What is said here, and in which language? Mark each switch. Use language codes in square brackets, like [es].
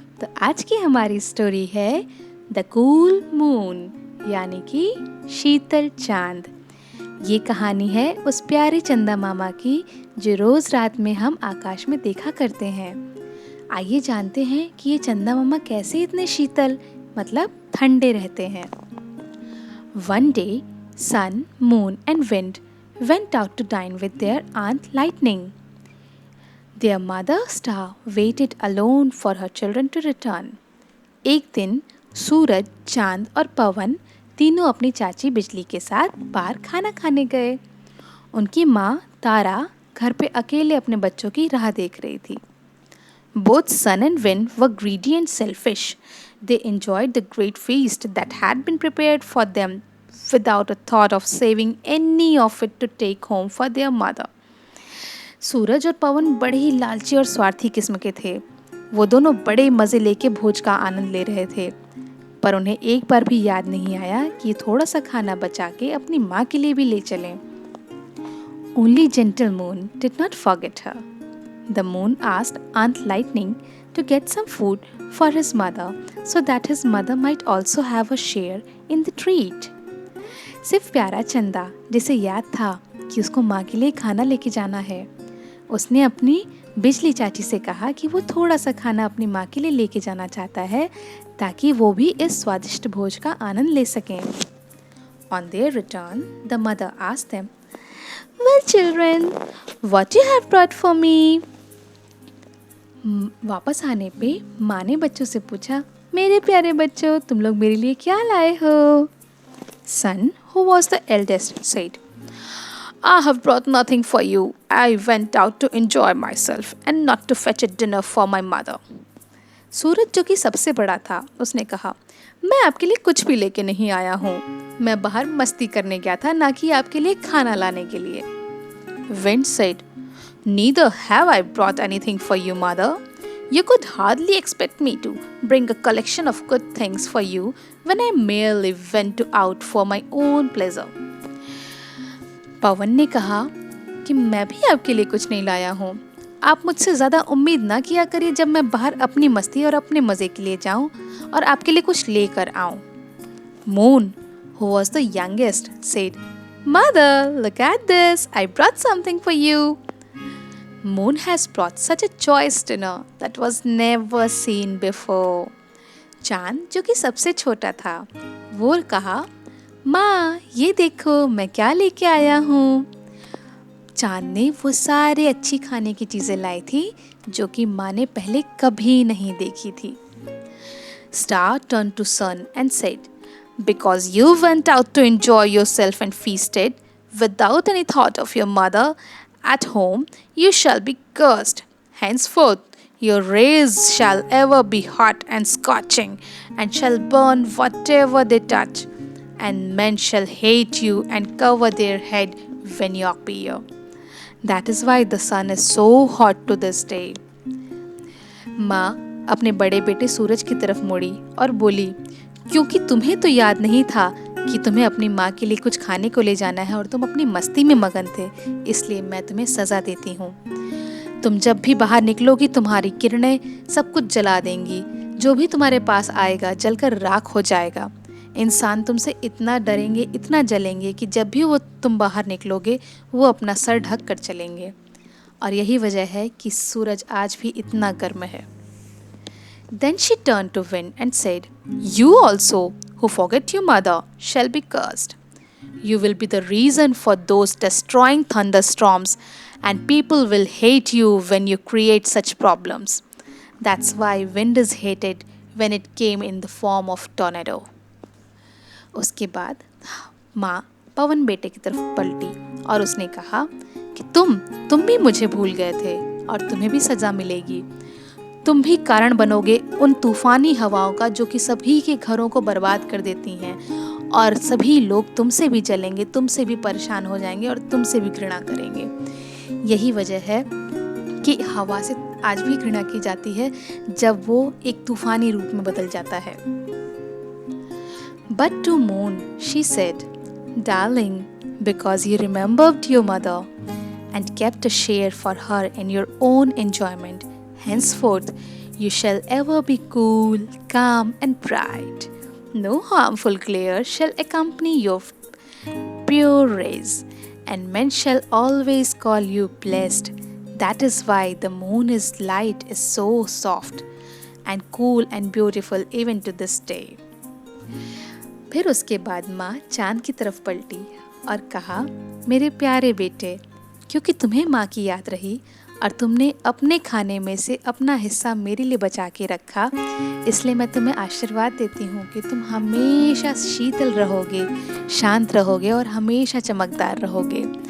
[hi] तो आज की हमारी स्टोरी है द कूल मून, यानी कि शीतल चांद। ये कहानी है उस प्यारे चंदा मामा की जो रोज़ रात में हम आकाश में देखा करते हैं। आइए जानते हैं कि ये चंदा मामा कैसे इतने शीतल मतलब ठंडे रहते हैं। [en] One day, sun, moon and wind went out to dine with their aunt Lightning. Their mother star waited alone for her children to return. [hi] एक दिन सूरज, चांद और पवन तीनों अपनी चाची बिजली के साथ बाहर खाना खाने गए। उनकी माँ तारा घर पे अकेले अपने बच्चों की राह देख रही थी। [en] Both sun and wind were greedy and selfish. They enjoyed the great feast that had been prepared for them without a thought of saving any of it to take home for their mother. [hi] सूरज और पवन बड़े ही लालची और स्वार्थी किस्म के थे। वो दोनों बड़े मज़े लेके भोज का आनंद ले रहे थे, पर उन्हें एक बार भी याद नहीं आया कि थोड़ा सा खाना बचा के अपनी माँ के लिए भी ले चलें। [en] Only gentle moon did not forget her. The moon asked Aunt Lightning to get some food for his mother so that his mother might also have a share in the treat. [hi] सिर्फ प्यारा चंदा, जिसे याद था कि उसको माँ के लिए खाना लेके जाना है, उसने अपनी बिजली चाची से कहा कि वो थोड़ा सा खाना अपनी माँ के लिए लेके जाना चाहता है ताकि वो भी इस स्वादिष्ट भोज का आनंद ले सकें। [en] On their return, the mother asked them, "Well, children, what you have brought for me?" [hi] वापस आने पे माँ ने बच्चों से पूछा, मेरे प्यारे बच्चों, तुम लोग मेरे लिए क्या लाए हो? [en] Son, who was the eldest, said, I have brought nothing for you. I went out to enjoy myself and not to fetch a dinner for my mother. [hi] सूरज, जो कि सबसे बड़ा था, उसने कहा, मैं आपके लिए कुछ भी लेके नहीं आया हूँ। मैं बाहर मस्ती करने गया था, ना कि आपके लिए खाना लाने के लिए। [en] Wind said, Neither have I brought anything for you, mother. You could hardly expect me to bring a collection of good things for you when I merely went out for my own pleasure. [hi] पवन ने कहा कि मैं भी आपके लिए कुछ नहीं लाया हूँ। आप मुझसे ज़्यादा उम्मीद ना किया करिए जब मैं बाहर अपनी मस्ती और अपने मज़े के लिए जाऊँ और आपके लिए कुछ लेकर आऊँ। [en] Moon, who was the youngest, said, Mother, look at this. I brought something for you. Moon has brought such a choice dinner that was never seen before. [hi] चांद, जो कि सबसे छोटा था, वो कहा, माँ ये देखो मैं क्या लेके आया हूँ। चांद ने वो सारे अच्छी खाने की चीज़ें लाई थी जो कि माँ ने पहले कभी नहीं देखी थी। [en] Star turned to Sun and said, Because you went out to enjoy yourself and feasted without any thought of your mother at home, you shall be cursed. Henceforth, your rays shall ever be hot and scorching, and shall burn whatever they touch, and men shall hate you and cover their head when you appear. That is why the sun is so hot to this day. [hi] माँ अपने बड़े बेटे सूरज की तरफ मुड़ी और बोली, क्योंकि तुम्हें तो याद नहीं था कि तुम्हें अपनी माँ के लिए कुछ खाने को ले जाना है और तुम अपनी मस्ती में मगन थे, इसलिए मैं तुम्हें सज़ा देती हूँ। तुम जब भी बाहर निकलोगी तुम्हारी किरणें सब कुछ जला देंगी। जो भी तुम्हारे पास आएगा जलकर राख हो जाएगा। इंसान तुमसे इतना डरेंगे, इतना जलेंगे कि जब भी तुम बाहर निकलोगे वो अपना सर ढक कर चलेंगे। और यही वजह है कि सूरज आज भी इतना गर्म है। [en] Then she turned to Wind and said, You also, who forget your mother, shall be cursed. You will be the reason for those destroying thunderstorms, and people will hate you when you create such problems. That's why wind is hated when it came in the form of tornado. [hi] उसके बाद माँ पवन बेटे की तरफ पलटी और उसने कहा कि तुम भी मुझे भूल गए थे और तुम्हें भी सज़ा मिलेगी। तुम भी कारण बनोगे उन तूफानी हवाओं का जो कि सभी के घरों को बर्बाद कर देती हैं और सभी लोग तुमसे भी जलेंगे, तुमसे भी परेशान हो जाएंगे और तुमसे भी घृणा करेंगे। यही वजह है कि हवा से आज भी घृणा की जाती है जब वो एक तूफानी रूप में बदल जाता है। [en] But to Moon she said, darling, because you remembered your mother and kept a share for her in your own enjoyment. Henceforth, you shall ever be cool, calm, and bright. No harmful glare shall accompany your pure rays, and men shall always call you blessed. That is why the moon is light is so soft and cool and beautiful even to this day. [hi] फिर उसके बाद माँ चांद की तरफ पलटी और कहा, मेरे प्यारे बेटे, क्योंकि तुम्हें माँ की याद रही और तुमने अपने खाने में से अपना हिस्सा मेरे लिए बचा के रखा, इसलिए मैं तुम्हें आशीर्वाद देती हूँ कि तुम हमेशा शीतल रहोगे, शांत रहोगे और हमेशा चमकदार रहोगे।